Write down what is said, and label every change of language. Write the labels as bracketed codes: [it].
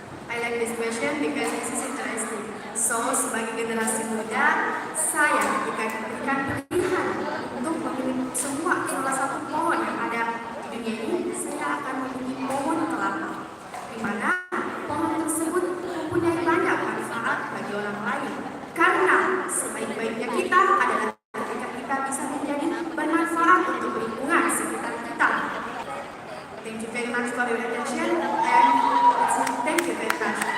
[en] I like this question because this is interesting. [id] So, sebagai generasi muda, saya diberikan pilihan untuk memilih salah satu pohon yang ada di dunia ini, saya akan memilih pohon kelapa, di mana pohon tersebut mempunyai banyak manfaat bagi orang lain. Karena sebaik-baiknya kita adalah ketika kita bisa menjadi bermanfaat untuk lingkungan sekitar kita. [en] Thank you very much for your attention and thank you very much.